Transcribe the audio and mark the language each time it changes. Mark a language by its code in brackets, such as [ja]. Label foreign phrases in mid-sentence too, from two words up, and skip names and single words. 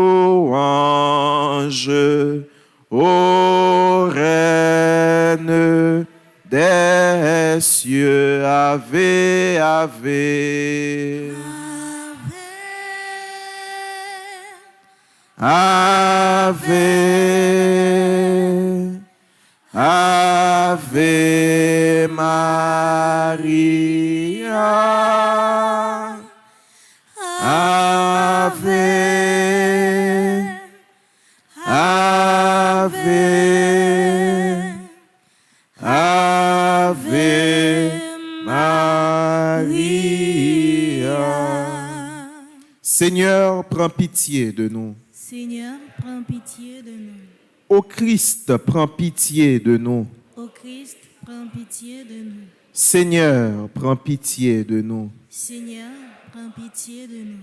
[fr] louange, ô Reine des cieux, [la] Ave, Ave. Ave, Ave Maria, Ave, Ave, Ave Maria. [fr] Seigneur, prends pitié de nous. Seigneur, prends pitié de nous. Ô Christ, prends pitié de nous. Ô Christ, prends pitié de nous. Seigneur, prends pitié de nous. Seigneur, prends pitié de nous.